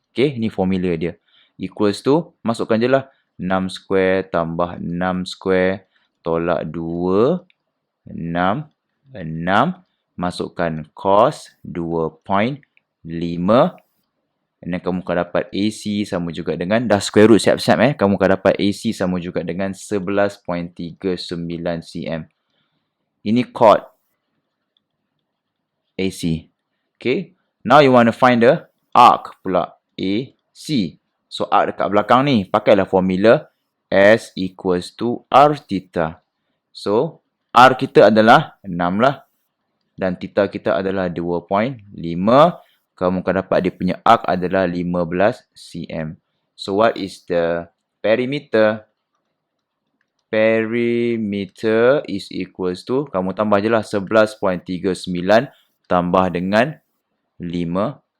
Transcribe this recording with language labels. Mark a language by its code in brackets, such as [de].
[ms] Okay, ni formula dia. Equals to, masukkan je lah. 6 square tambah 6 square tolak 2, 6, 6. Masukkan cos 2.5. Dan kamu akan dapat AC sama juga dengan, dah square root siap-siap kamu akan dapat AC sama juga dengan 11.39 cm. Ini chord AC. Okay. [en] Now you want to find the arc pula. [ms] AC. So arc dekat belakang ni, pakailah formula S equals to R theta. So R kita adalah 6 lah. Dan theta kita adalah 2.5. Kamu akan dapat dia punya arc adalah 15 cm. [en] So what is the perimeter? Perimeter is equals to, [ms] kamu tambah je lah 11.39 tambah dengan 15.